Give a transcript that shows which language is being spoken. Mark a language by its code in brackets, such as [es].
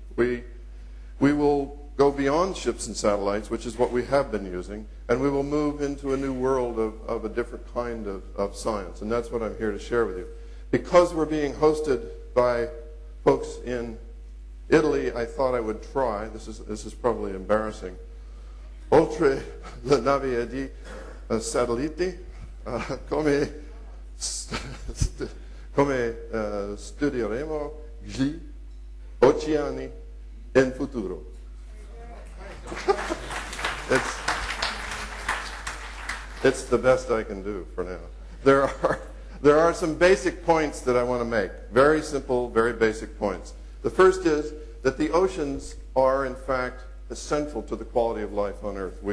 [en] We will go beyond ships and satellites, which is what we have been using, and we will move into a new world of a different kind of science, and that's what I'm here to share with you. Because we're being hosted by folks in Italy, I thought I would try. This is probably embarrassing. [it] Oltre la nave di satelliti, come studieremo gli oceani in futuro. [en] It's the best I can do for now. There are some basic points that I want to make. Very simple, very basic points. The first is that the oceans are, in fact, essential to the quality of life on Earth.